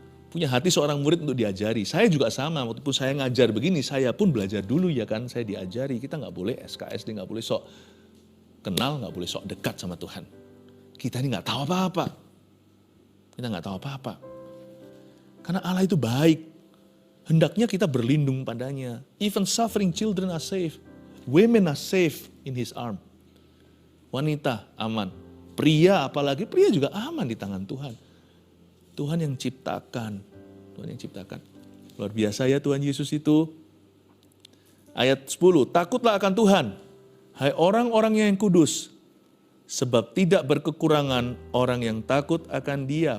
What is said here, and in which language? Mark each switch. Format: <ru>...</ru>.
<id>Punya hati seorang murid untuk diajari. Saya juga sama, waktu saya ngajar begini, saya pun belajar dulu ya kan. Saya diajari, kita nggak boleh SKSD, nggak boleh sok kenal, nggak boleh sok dekat sama Tuhan. Kita ini nggak tahu apa-apa. Kita nggak tahu apa-apa. Karena Allah itu baik. Hendaknya kita berlindung padanya.</id> <en>Even suffering children are safe. Women are safe in His arm.</en> <id>Wanita aman. Pria apalagi, pria juga aman di tangan Tuhan. Tuhan yang ciptakan. Tuhan yang ciptakan. Luar biasa ya Tuhan Yesus itu. Ayat 10. Takutlah akan Tuhan. Hai orang-orang yang kudus. Sebab tidak berkekurangan orang yang takut akan Dia.</id>